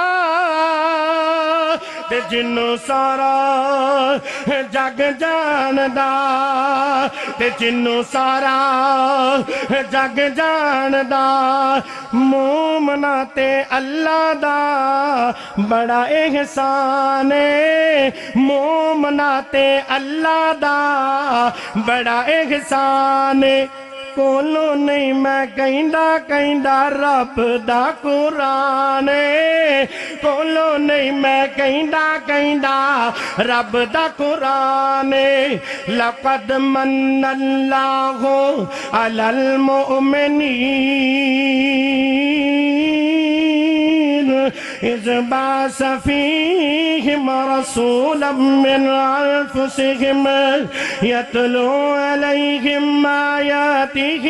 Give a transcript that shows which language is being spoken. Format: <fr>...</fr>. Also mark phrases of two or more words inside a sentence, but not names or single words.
<pa>تے جنوں سارا جگ جاندا تے جنوں سارا جگ جاندا مومنا تے اللہ دا بڑا احسان ہے مومنا تے اللہ دا بڑا احسان ہے کولو نہیں میں کہندا رب دا قرآن کولو نہیں میں کہندا رب دا قرآن</pa> <ar>لقد من اللہ علی المؤمنین اذ بعث فیہم رسولا من انفسہم یتلو علیہم آیاتہ</ar>